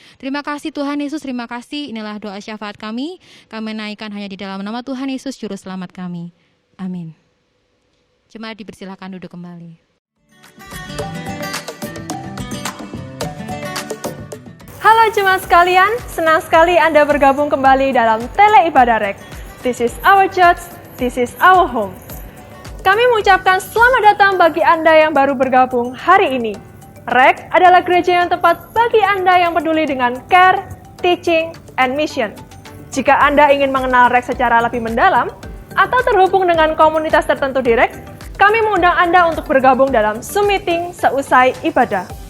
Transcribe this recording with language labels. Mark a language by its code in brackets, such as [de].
[id] Terima kasih Tuhan Yesus, terima kasih. Inilah doa syafaat kami naikkan hanya di dalam nama Tuhan Yesus, Juru Selamat kami. Amin. Jemaat dipersilakan duduk kembali. Halo jemaat sekalian, senang sekali Anda bergabung kembali dalam Tele Ibadah REK. [en] This is our church, this is our home. [id] Kami mengucapkan selamat datang bagi Anda yang baru bergabung hari ini. REK adalah gereja yang tepat bagi Anda yang peduli dengan [en] care, teaching, and mission. [id] Jika Anda ingin mengenal REK secara lebih mendalam, atau terhubung dengan komunitas tertentu di REK, kami mengundang Anda untuk bergabung dalam Zoom meeting seusai ibadah.